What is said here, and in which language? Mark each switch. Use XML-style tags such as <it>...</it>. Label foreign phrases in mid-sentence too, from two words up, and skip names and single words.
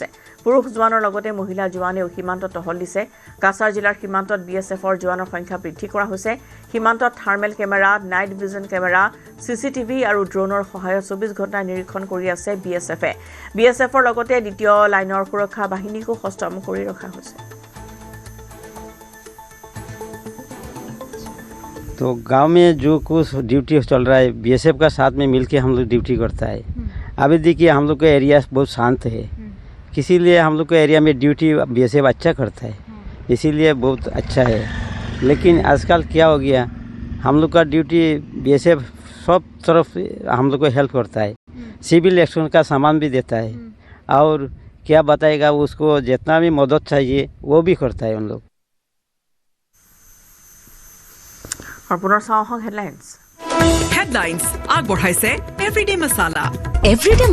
<as>পুৰুষ জোৱানৰ লগতে মহিলা জোৱানেও সীমান্তত টহল দিছে। কাছাৰ জিলাৰ সীমান্তত BSFৰ জোৱানৰ সংখ্যা বৃদ্ধি কৰা হৈছে। সীমান্তত</as> <en>thermal camera, night vision camera,</en> <as>CCTV আৰু ড্ৰোনৰ সহায়ত 24 ঘণ্টা নিৰীক্ষণ কৰি আছে BSFে। BSFৰ লগতে দ্বিতীয় লাইনৰ সুৰক্ষা বাহিনীকো সষ্টম কৰি ৰখা হৈছে।</as> <hi>तो गांव में जो कुछ ड्यूटी चल रहा है BSF का साथ में मिलके हम लोग ड्यूटी करता है। अभी देखिए हम लोग का एरिया बहुत शांत है, इसीलिए हम लोग का एरिया में ड्यूटी BSF अच्छा करता है, इसीलिए बहुत अच्छा है। लेकिन आजकल क्या हो गया, हम लोग का ड्यूटी BSF सब तरफ हम लोग को हेल्प करता है,</hi> <en>civil action</en> <hi>का सामान भी देता है और क्या बताएगा उसको जितना भी मदद चाहिए वो भी करता है उन लोग। और पुनः हेडलाइंस</hi> <as>আগবঢ়াইছে এভৰিডে মছালা।</as>